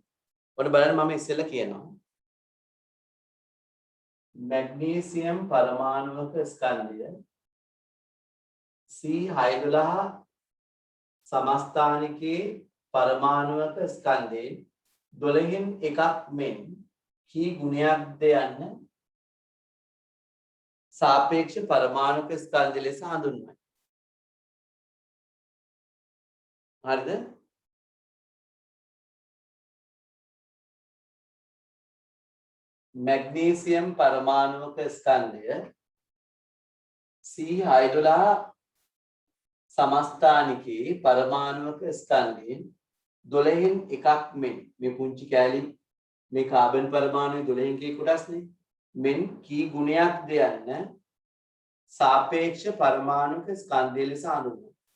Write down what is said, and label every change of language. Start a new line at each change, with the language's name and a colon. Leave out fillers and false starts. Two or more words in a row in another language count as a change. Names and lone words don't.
Sinhala: ඔන්න බලන්න මම ඉස්සෙල්ලා කියනවා. මැග්නීසියම් පරමාණුක ස්කන්ධය C612 සමස්ථානිකේ පරමාණුක ස්කන්ධයෙන් 12න් එකක් මෙන් කී ගුණයක්ද යන්න සාපේක්ෂ පරමාණුක ස්කන්ධ ලෙස හඳුන්වයි. හරිද? මැග්නීසියම් පරමාණුක ස්කන්ධය C612 සමස්ථානිකේ පරමාණුක ස්කන්ධයෙන් 12න් එකක් මෙන් මේ පුංචි කැලි මේ කාබන් පරමාණුයි 12න් කී කොටස්නේ මෙන් කී ගුණයක්ද යන්න සාපේක්ෂ පරමාණුක ස්කන්ධය ලෙස හඳුන්වනවා.